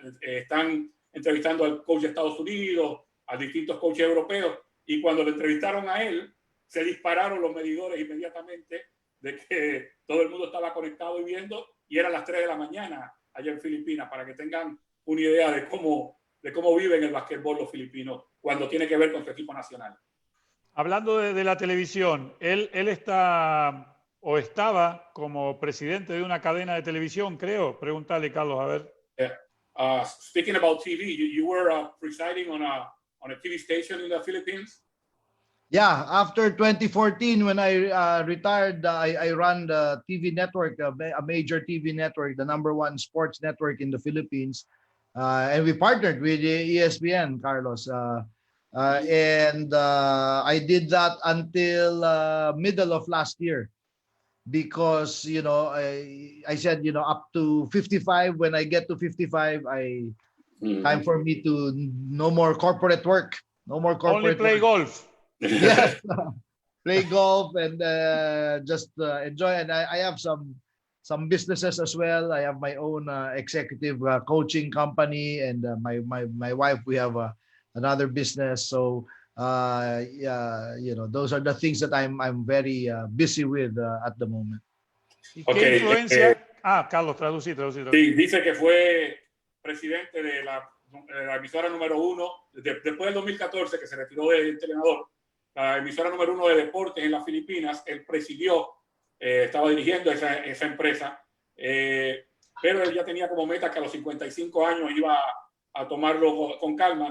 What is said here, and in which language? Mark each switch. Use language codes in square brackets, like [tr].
[es] están entrevistando al coach de Estados Unidos, a distintos coaches europeos, y cuando lo entrevistaron a él, se dispararon los medidores inmediatamente de que todo el mundo estaba conectado y viendo, y eran las 3 de la mañana allá en Filipinas, para que tengan una idea de cómo viven el basquetbol los filipinos cuando tiene que ver con su equipo nacional. Hablando de la televisión, él está o estaba como presidente de una cadena de televisión, creo. Pregúntale, Carlos, a ver. [en] Speaking about TV, you were presiding on a TV station in the Philippines? Yeah, after 2014, when I retired, I ran the TV network, a major TV network, the #1 sports network in the Philippines. And we partnered with ESPN, Carlos. And I did that until middle of last year, because, I said, up to 55, when I get to 55, time for me to no more corporate work. No more corporate Only play work. golf. Yes. play golf and just enjoy. And I have some businesses as well. I have my own executive coaching company, and my wife, we have another business. So yeah, you know, those are the things that I'm very busy with at the moment. [es] ¿Y qué influencia? Carlos, traducí. Sí, dice que fue presidente de la emisora número 1, después del 2014, que se retiró de entrenador, la emisora número 1 de deportes en las Filipinas. Él presidió, estaba dirigiendo esa empresa, pero él ya tenía como meta que a los 55 años iba a tomarlo con calma.